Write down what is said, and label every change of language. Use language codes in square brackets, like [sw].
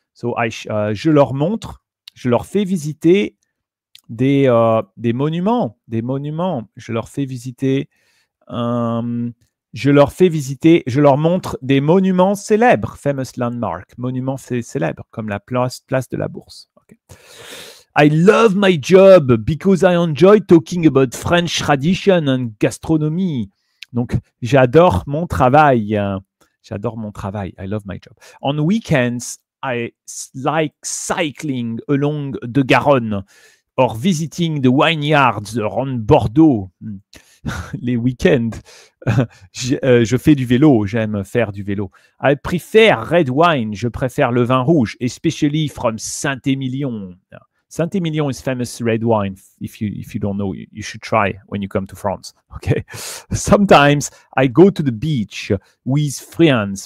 [fr] So je leur montre, je leur fais visiter des monuments. Je leur fais visiter Je leur fais visiter, je leur montre des monuments célèbres, [en] famous landmark, [fr] monuments célèbres, comme la place de la Bourse. Okay. [en] I love my job because I enjoy talking about French tradition and gastronomy. [fr] Donc, j'adore mon travail. J'adore mon travail. [en] I love my job. On weekends, I like cycling along the Garonne or visiting the vineyards around Bordeaux. [fr] Les week-ends, je fais du vélo. J'aime faire du vélo. [en] I prefer red wine. [fr] Je préfère le vin rouge, [en] especially from Saint-Émilion. Saint-Émilion is famous red wine. If you don't know, you should try when you come to France. Okay. Sometimes I go to the beach with friends.